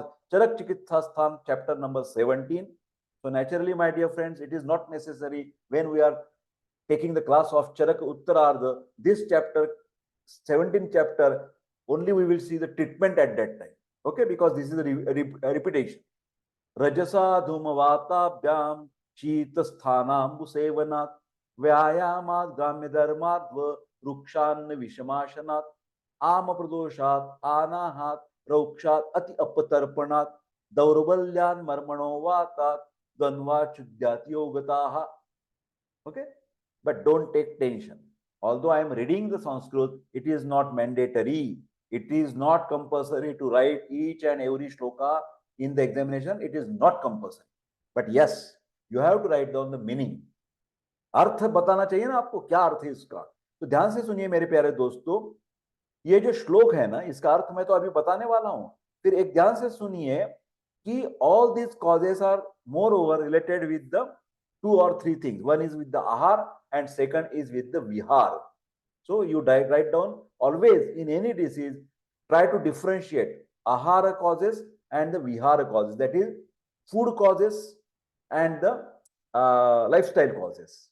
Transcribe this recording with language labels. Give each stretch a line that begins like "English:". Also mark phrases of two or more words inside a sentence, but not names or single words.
English: Charak Chikitsasthan, chapter number 17. So naturally, my dear friends, it is not necessary when we are taking the class of Charak Uttarardha, this chapter, 17th chapter, only we will see the treatment at that time. Okay, because this is a repetition.
Sanskrit: Rajasa Dhumavatabhyam Shitasthanambu Sevanat Vyayamat Gamya Dharmadva Rukshan Vishamashanat Ama Pradoshat Anahat Raukshat Ati Apatarpanat Daurabalyan Marmano Vatat Dvanva Chudyat Yogataha.
English: Okay, but don't take tension. Although I am reading the Sanskrit, it is not mandatory. It is not compulsory to write each and every shloka in the examination. It is not compulsory. But yes, you have to write down the meaning.
Hindi: अर्थ बताना चाहिए ना आपको, क्या अर्थ है इसका. तो ध्यान से सुनिए मेरे प्यारे दोस्तों, ये जो श्लोक है ना, इसका अर्थ मैं तो अभी बताने वाला हूं. फिर एक ध्यान से सुनिए कि
English: all these causes are moreover related with the 2 or 3 things. One is with the ahar and second is with the vihar. So you write down always in any disease, try to differentiate ahara causes and the vihara causes. That is food causes and the lifestyle causes.